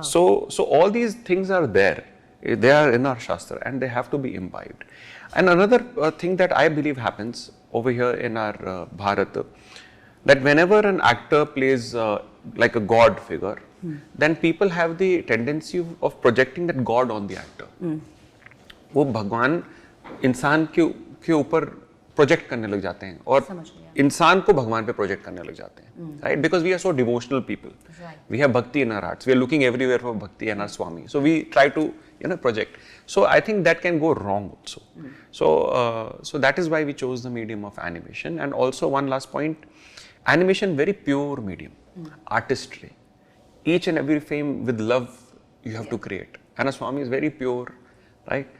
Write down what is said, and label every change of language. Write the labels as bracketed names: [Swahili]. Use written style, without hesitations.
[English] So all these things are there. They are in our Shastra and they have to be imbibed. And another thing that I believe happens over here in our Bharat, that whenever an actor plays like a god figure, then people have the tendency of projecting that god on the actor. [Hindi] वो भगवान इंसान के ऊपर project करने लग जाते हैं और इंसान को भगवान पे प्रोजेक्ट करने लग जाते हैं, right? [English] Because we are so devotional people, we have bhakti in our hearts, we are looking everywhere for bhakti and our swami, so we try to project. So I think that can go wrong also. So that is why we chose the medium of animation. And also one last point, animation very pure medium, artistry. Each and every frame with love you have to create. And a Swami is very pure, right?